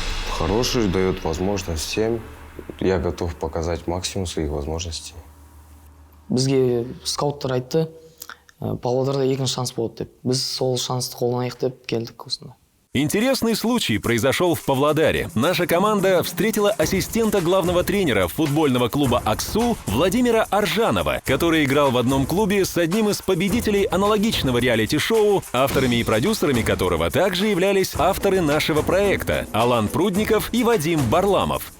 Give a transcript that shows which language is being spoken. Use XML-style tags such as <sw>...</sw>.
<ru>Хороший, дает возможность всем. Я готов показать максимум своих возможностей.</ru> <kk>Бізге скауттар айтты, Павлодарда екінші шанс болады деп. Біз сол шансты қолданайық деп келдік осында.</kk> <ru>Интересный случай произошел в Павлодаре. Наша команда встретила ассистента главного тренера футбольного клуба «Аксу» Владимира Аржанова, который играл в одном клубе с одним из победителей аналогичного реалити-шоу, авторами и продюсерами которого также являлись авторы нашего проекта Алан Прудников и Вадим Барламов.</ru>